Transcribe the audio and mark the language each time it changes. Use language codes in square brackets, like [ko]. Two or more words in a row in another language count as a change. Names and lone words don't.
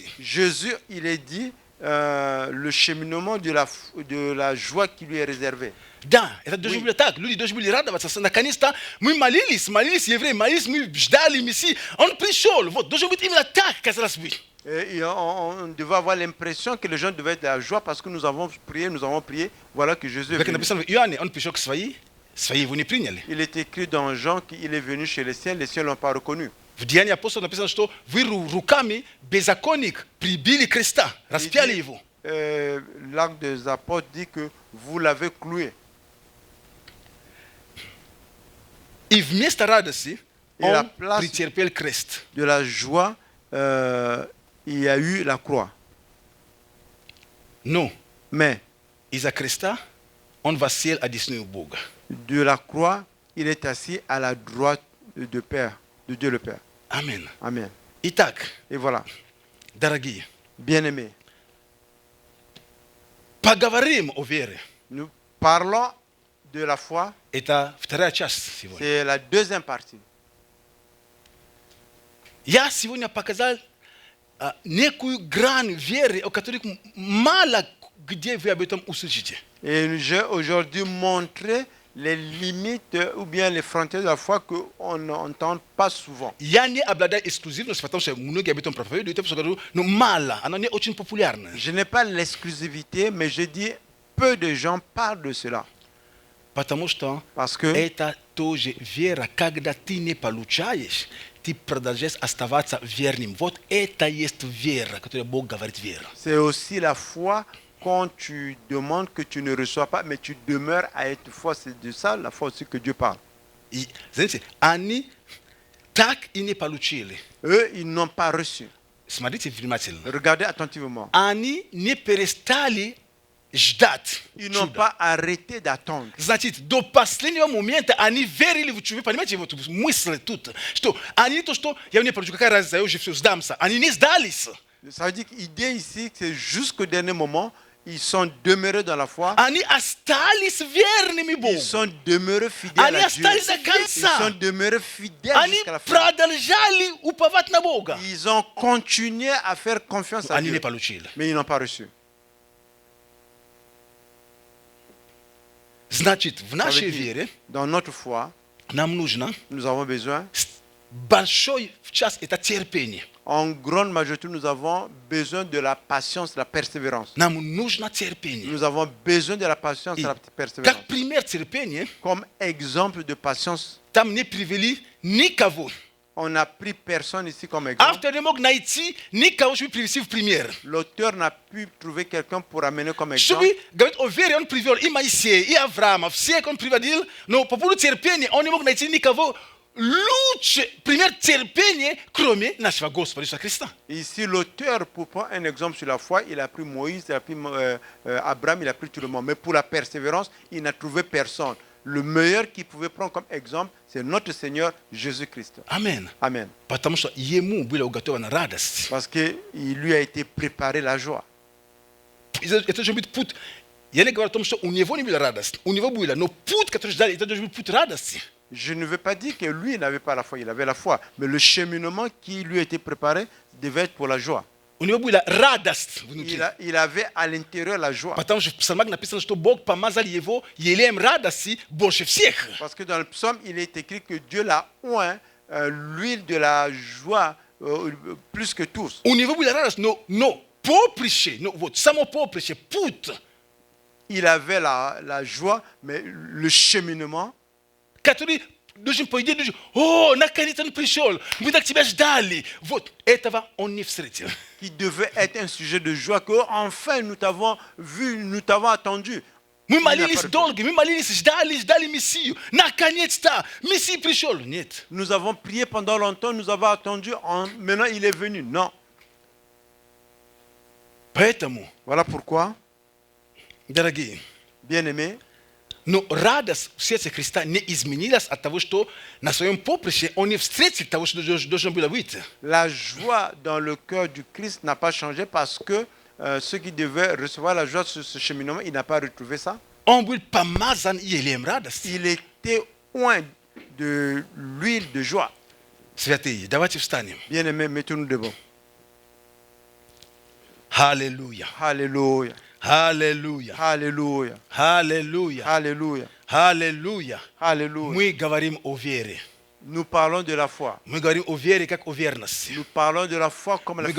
[fr] Jésus, il est dit le cheminement de la joie qui lui est réservée. [ru] Да, это должно быть так. Люди должны были радоваться. Наконец-то мы молились, евреи, молились, мы ждали Мессии. Он пришел. Вот, должно быть именно так, казалось бы. [fr] Et on devait avoir l'impression que les gens devaient être de la joie parce que nous avons prié. Voilà que Jésus est [ru] Как [fr] venu. [ru] написано в Иоанне, он пришел к своим его не приняли. [fr] Il est écrit dans Jean qu'il est venu chez les cieux ne l'ont pas reconnu. [ru] В Деянии апостола написано, что вы руками беззаконник прибили креста, распяли его. [fr] L'acte des apôtres dit que vous l'avez cloué. [ru] И вместо радости [fr] Et la [ru] он [fr] place [ru] претерпел крест. [fr] de la joie, il y a eu la croix. [ru] Но [fr] Mais [ru] из-за креста он воссел одесную Бога. [fr] de la croix, il est assis à la droite de Dieu le Père. [ru] Аминь. [fr] Amen. [ru] Итак, [fr] Et voilà, [ru] дорогие, [fr] bien-aimés, [ru] поговорим о вере. [fr] nous parlons de la foi. [ru] Это вторая часть сегодня. [fr] C'est la deuxième partie. [ru] Я сегодня показал некую грань веры, о которой мало где вы об этом услышите. [fr] Et j'ai aujourd'hui montré les limites ou bien les frontières de la foi qu'on n'entend pas souvent. [ru] Я не обладаю эксклюзивностью, потому что многие об этом проповедуют, но мало, оно не очень популярно. [fr] Je n'ai pas l'exclusivité, mais je dis peu de gens parlent de cela. [ru] Потому что [fr] Parce que [ru] это тоже вера, когда ты не получаешь, ты продолжаешь оставаться верным. Вот это есть вера, которую Бог говорит вера. [fr] c'est aussi la foi quand tu demandes que tu ne reçois pas, mais tu demeures à être foi. C'est de ça la foi aussi que Dieu parle. [ru] И, знаете, они так и не получили. [fr] Eux, ils n'ont pas reçu. [ru] Смотрите внимательно. [fr] Regardez attentivement. [ru] Они не перестали ждать [fr] Ils n'ont [ru] чуда. [fr] pas arrêté d'attendre. [ru] Значит, до последнего момента они верили в чудо. Вы понимаете, вот мысль тут, что они то, что я не получу, какая разница, я уже все сдамся. Они не сдались. [fr] Ça veut dire que l'idée ici, c'est jusqu'au dernier moment, ils sont demeurés dans la foi. [ru] Они остались верными Богу. [fr] Ils sont demeurés fidèles [ru] Они [fr] à Dieu. [ru] остались до [fr] Ils [ru] конца. [fr] sont demeurés fidèles [ru] Они [fr] jusqu'à la fin. [ru] продолжали уповать на Бога. [fr] Ils ont continué à faire confiance à [ru] Они не [fr] Dieu. [ru] получили. [fr] Mais ils n'ont pas reçu. [ru] Значит, в [fr] Ça [ru] нашей [fr] veut dire, [ru] вере [fr] dans notre foi, [ru] нам нужно [fr] nous avons besoin, [ru] большой часть это терпение. [fr] en grande majorité, nous avons besoin de la patience, de la persévérance. [ru] Нам нужно терпение. [fr] Nous avons besoin de la patience et [ru] И [fr] de la persévérance. [ru] как пример терпения, [fr] Comme exemple de patience, [ru] там не привели никого. [fr] on n'a pris personne ici comme exemple. [ru] Автор не мог найти никого, чтобы привести в пример. [fr] L'auteur n'a pu trouver quelqu'un pour amener comme exemple. [ru] Чтобы говорить о вере, он привел и Моисея, и Авраама, всех он приводил, но по поводу терпения он не мог найти никого лучше пример терпения, кроме нашего Господа Иисуса Христа. [fr] Ici, l'auteur, pour prendre un exemple sur la foi, il a pris Moïse, il a pris Abraham, il a pris tout le monde. Mais pour la persévérance, il n'a trouvé personne. Le meilleur qu'il pouvait prendre comme exemple, c'est notre Seigneur Jésus-Christ. Amen. Amen. [ru] Потому что ему было уготована радость. [fr] Parce qu'il lui a été préparé la joie. [ru] Это должен быть путь. Я не говорю о том, что у него не было радости. У него было. Но путь, который ждали, это должен быть путь радости. [fr] Je ne veux pas dire que lui n'avait pas la foi, il avait la foi. Mais le cheminement qui lui a été préparé devait être pour la joie. [ru] У него была радость внутри. [fr] Il avait à l'intérieur la joie. [ru] Потому что в псалмах написано, что Бог помазал его елеем радости больше всех. [fr] Parce que dans le psaume, il est écrit que Dieu l'a oint l'huile de la joie plus que tous. [ru] У него была радость, но поприще, ну вот, само поприще, путь, [fr] Il avait la joie, mais le cheminement, [ru] который должен, по идее, должен, о, наконец он пришел, мы так тебя ждали. Вот, этого он не встретил. [fr] qui devait être un sujet de joie, que enfin nous t'avons vu, nous t'avons attendu. [ru] Мы молились долго, мы молились, ждали Мессию. Наконец-то, Мессия пришел. Нет. [fr] Nous avons prié pendant longtemps, nous avons attendu, maintenant il est venu. Non. [ru] Поэтому, [fr] Voilà pourquoi, [ru] дорогие, [fr] bien-aimés, [ru] но радость в сердце Христа не изменилась от того, что на своем поприще он не встретил того, что должен был выйти. [fr] la joie dans le cœur du Christ n'a pas changé parce que ceux qui devaient recevoir la joie sur ce cheminement, il n'a pas retrouvé ça. [ru] Он был помазан елеем радости. [fr] Il était oint de l'huile de joie. [ru] Святые, давайте встанем. [fr] Bien-aimés, mettons-nous debout. [ru] Аллилуйя. [fr] Alléluia. [ru] Аллилуйя. [fr] Alléluia. [ru] Аллилуйя. [fr] Alléluia. [ru] Аллилуйя. [fr] Alléluia. [ru] Мы говорим о вере. [fr] Nous parlons de la foi. [ru] Мы говорим о вере как о верности. [fr] Nous parlons de la foi comme la